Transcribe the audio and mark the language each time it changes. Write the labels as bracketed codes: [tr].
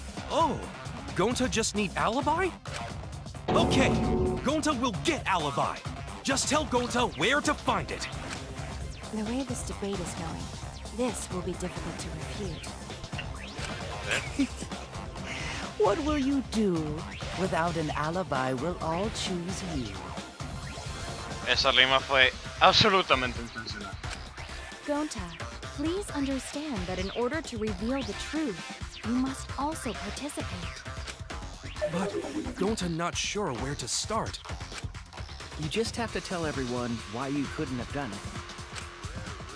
[en] Oh, Gonta just need alibi? Okay, Gonta will get alibi. Just tell Gonta where to find it. The way this debate is going, this will be difficult to refute. What will you do? Without an alibi, we'll all choose you. [es] Esa rima fue absolutamente intencional. [en] Gonta, please understand that in order to reveal the truth, you must also participate. But Gonta not sure where to start. You just have to tell everyone why you couldn't have done it.